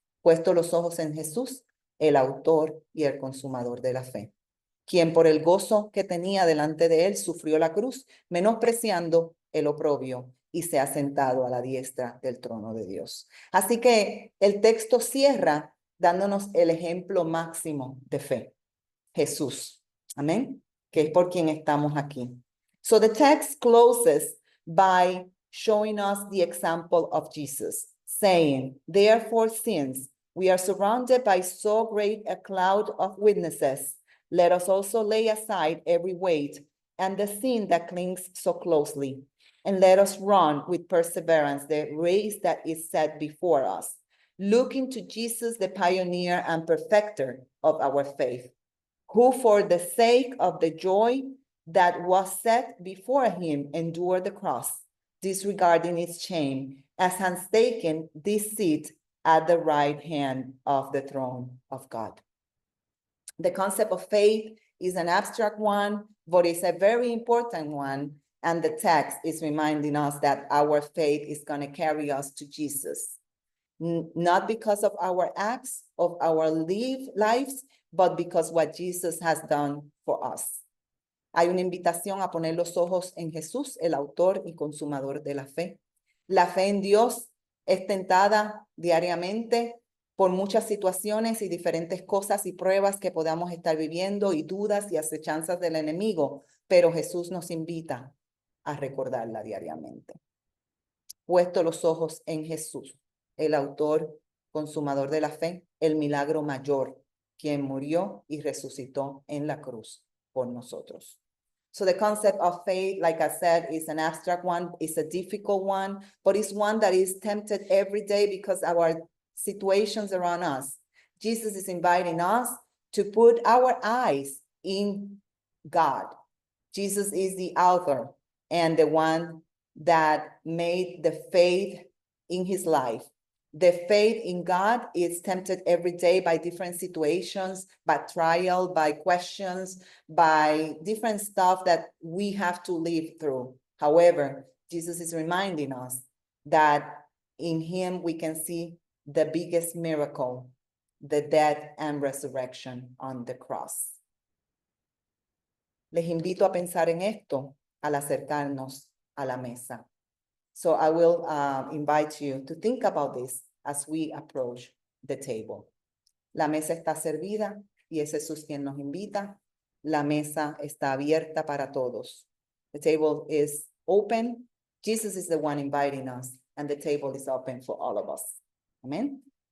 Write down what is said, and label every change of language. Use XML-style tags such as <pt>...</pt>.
<es>Puesto los ojos en Jesús, el autor y el consumador de la fe, quien por el gozo que tenía delante de él sufrió la cruz, menospreciando el oprobio, y se ha sentado a la diestra del trono de Dios. Así que el texto cierra dándonos el ejemplo máximo de fe, Jesús. Amén. Que es por quien estamos aquí.</es> <en>So the text closes by showing us the example of Jesus, saying, therefore, since we are surrounded by so great a cloud of witnesses, let us also lay aside every weight and the sin that clings so closely, and let us run with perseverance the race that is set before us, looking to Jesus, the pioneer and perfecter of our faith, who for the sake of the joy that was set before him endured the cross, disregarding its shame, as has taken this seat at the right hand of the throne of God. The concept of faith is an abstract one, but it's a very important one. And the text is reminding us that our faith is going to carry us to Jesus. Not because of our acts, of our lives, but because what Jesus has done for us.</en> <es>Hay una invitación a poner los ojos en Jesús, el autor y consumador de la fe. La fe en Dios es tentada diariamente por muchas situaciones y diferentes cosas y pruebas que podamos estar viviendo y dudas y acechanzas del enemigo, pero Jesús nos invita a recordarla diariamente. Puesto los ojos en Jesús, el autor, consumador de la fe, el milagro mayor, quien murió y resucitó en la cruz por nosotros.</es> <en>So the concept of faith, like I said, is an abstract one, it's a difficult one, but it's one that is tempted every day because our situations around us. Jesus is inviting us to put our eyes in God. Jesus is the author and the one that made the faith in his life. The faith in God is tempted every day by different situations, by trial, by questions, by different stuff that we have to live through. However, Jesus is reminding us that in him we can see the biggest miracle, the death and resurrection on the cross.</en> <es>Les invito a pensar en esto al acercarnos a la mesa.</es> <en>So I will invite you to think about this as we approach the table.</en> <es>La mesa está servida y es Jesús quien nos invita. La mesa está abierta para todos.</es> <en>The table is open. Jesus is the one inviting us, and the table is open for all of us. Amen.</en>